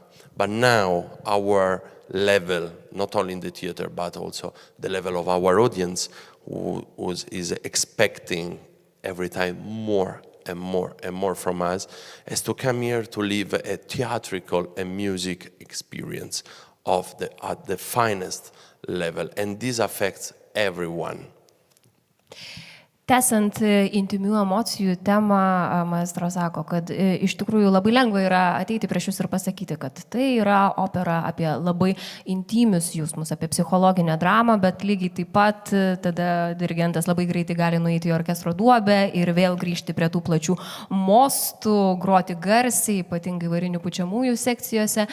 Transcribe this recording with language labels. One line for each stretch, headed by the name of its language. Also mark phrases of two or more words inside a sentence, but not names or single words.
English: But now our level, not only in the theater, but also the level of our audience, is expecting every time more and more and more from us, is to come here to live a theatrical and music experience at the finest level. And this affects everyone.
Lithuanian: Tęsiant intimių emocijų temą, maestro sako, kad iš tikrųjų labai lengva yra ateiti prieš jūs ir pasakyti, kad tai yra opera apie labai intimius jausmus, apie psichologinę dramą, bet lygiai taip pat tada dirigentas labai greitai gali nueiti į orkestro duobę ir vėl grįžti prie tų plačių mostų, groti garsiai, ypatingai varinių pučiamųjų sekcijose.